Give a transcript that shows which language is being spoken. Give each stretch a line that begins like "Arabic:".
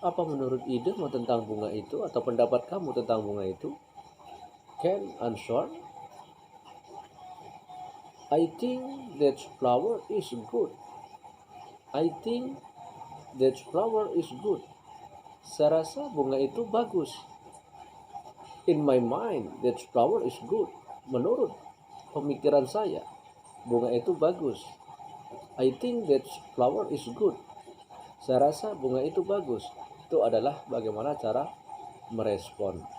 Indonesian: Apa menurut idemu tentang bunga itu atau pendapat kamu tentang bunga itu?
English: Can answer, I think that flower is good. I think that flower is good.
Indonesian: Saya rasa bunga itu bagus.
English: In my mind, that flower is good.
Indonesian: Menurut pemikiran saya, bunga itu bagus.
English: I think that flower is good.
Indonesian: Saya rasa bunga itu bagus. Itu adalah bagaimana cara merespon.